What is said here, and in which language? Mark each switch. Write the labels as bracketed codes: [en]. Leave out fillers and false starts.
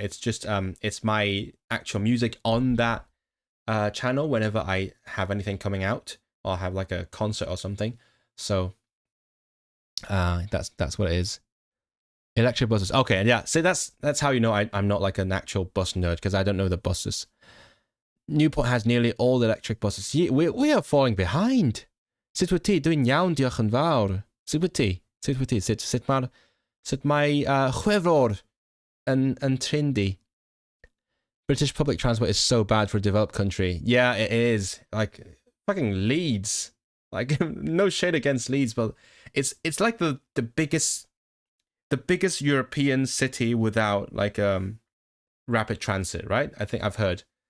[en] It's just it's my actual music on that channel whenever I have anything coming out or have like a concert or something. So that's what it is. Electric buses. Okay, yeah. So that's how you know I'm not like an actual bus nerd, because I don't know the buses. Newport has nearly all the electric buses. We are falling behind. [cy] Sut wyt ti? Dwi'n iawn, diolch yn fawr. Sut wyt ti? Sut mae chwefror yn trindi? [en] British public transport is so bad for a developed country. Yeah, it is. Like fucking Leeds. Like no shade against Leeds, but it's like the biggest European city without like rapid transit, right? I think I've heard.